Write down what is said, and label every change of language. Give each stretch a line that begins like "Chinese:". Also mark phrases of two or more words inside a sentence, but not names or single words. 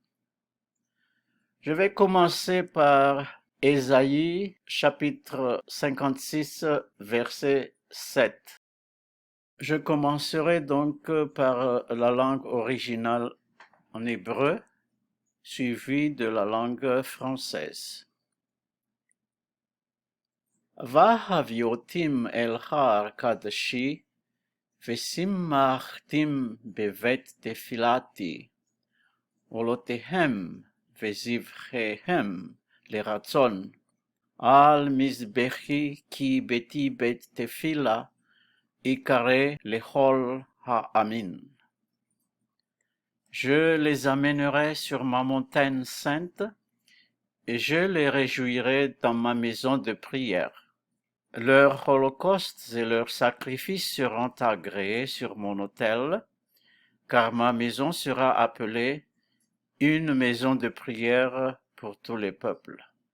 French: Je vais commencer par Ésaïe chapitre 56 verset 7. Je commencerai donc par la langue originale en hébreu, suivie de la langue française.
Hebrew: והביאותים אל הר קדשי, ושימחתים בבית תפילתי, עולותיהם וזבחיהם לרצון, על מזבחי כי ביתי בית תפילה, יקרא לכל העמים.
French: Je les amènerai sur ma montagne sainte, et je les réjouirai dans ma maison de prière. Leurs holocaustes et leurs sacrifices seront agréés sur mon autel, car ma maison sera appelée une maison de prière pour tous les peuples.